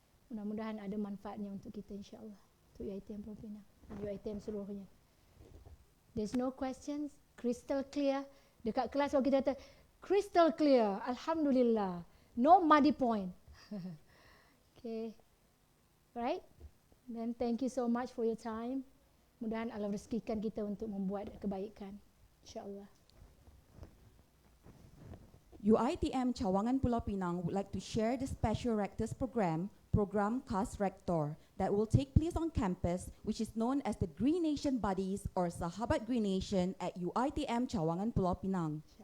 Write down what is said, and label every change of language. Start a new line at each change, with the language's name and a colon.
Malay: Mudah-mudahan ada manfaatnya untuk kita, insya Allah. Untuk UiTM Pulau Pinang, UiTM seluruhnya.
English: There's no questions, crystal clear.
Malay: Dekat kelas kalau kita kata
English: crystal clear, alhamdulillah, no muddy point. Okay, right? Then thank you so much for your time.
Malay: Mudah-mudahan Allah rezekikan kita untuk membuat kebaikan, insya-Allah.
English: UiTM Cawangan Pulau Pinang would like to share the special Rector's program Khas Rektor, that will take place on campus, which is known as the Green Nation Buddies or Sahabat Green Nation at UiTM Cawangan Pulau Pinang.